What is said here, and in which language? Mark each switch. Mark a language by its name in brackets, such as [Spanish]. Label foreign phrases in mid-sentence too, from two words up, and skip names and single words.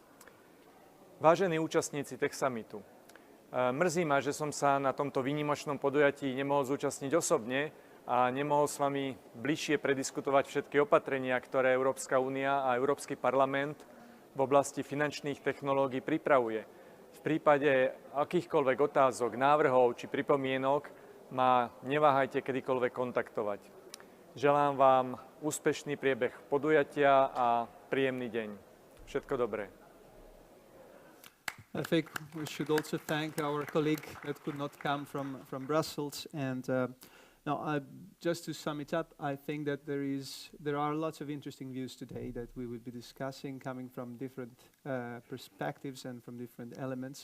[Slovak] Vážení účastníci TechSummitu, mrzí ma, že som sa na tomto výnimočnom podujatí nemohol zúčastniť osobne a nemohol s vami bližšie prediskutovať všetky opatrenia, ktoré Európska únia a Európsky parlament v oblasti finančných technológií pripravuje. V prípade akýchkoľvek otázok, návrhov či pripomienok ma neváhajte kedykoľvek kontaktovať. Želám vám úspešný priebeh podujatia a príjemný deň. Všetko dobré. [English] I think we should also thank our colleague that could not come from Brussels. And now, just to sum it up, I think that there are lots of interesting views today that we will be discussing, coming from different perspectives and from different elements.